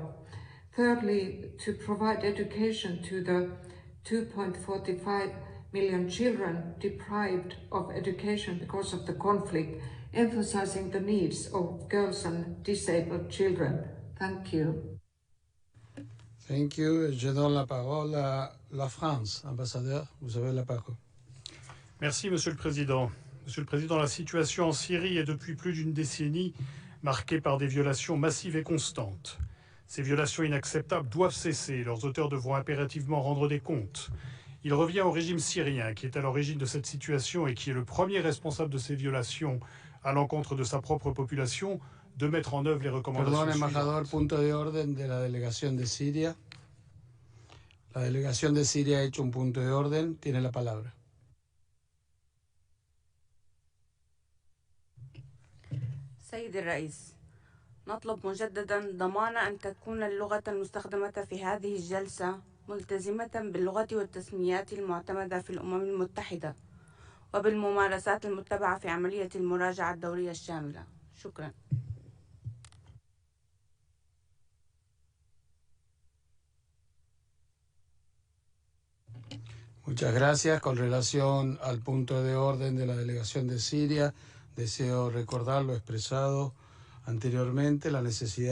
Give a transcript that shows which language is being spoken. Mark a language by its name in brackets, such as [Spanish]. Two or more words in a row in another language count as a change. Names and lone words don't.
[English] Thirdly, to provide education to the 2.45 million children deprived of education because of the conflict, emphasizing the needs of girls and disabled children. Thank you. Thank you. [French] Je donne la parole à la France. Ambassadeur, vous avez la parole. Merci, Monsieur le Président. Monsieur le Président, la situation en Syrie est depuis plus d'une décennie marquée par des violations massives et constantes. Ces violations inacceptables doivent cesser. Leurs auteurs devront impérativement rendre des comptes. Il revient au régime syrien, qui est à l'origine de cette situation et qui est le premier responsable de ces violations à l'encontre de sa propre population, de mettre en œuvre les recommandations [Spanish] Perdón, [French] suivantes. [Spanish] embajador, punto de orden de la delegación de Siria. La delegación de Siria ha hecho un punto de orden. Tiene la palabra. [Arabic] سيدي الرئيس، نطلب مجددا ضمان أن تكون اللغة المستخدمة في هذه الجلسة ملتزمة باللغة والتسميات المعتمدة في الأمم المتحدة وبالممارسات المتبعة في عملية المراجعة الدورية الشاملة. شكرا. [Spanish] Muchas gracias. Con relación al punto de orden de la delegación de Siria, deseo recordar lo expresado anteriormente, la necesidad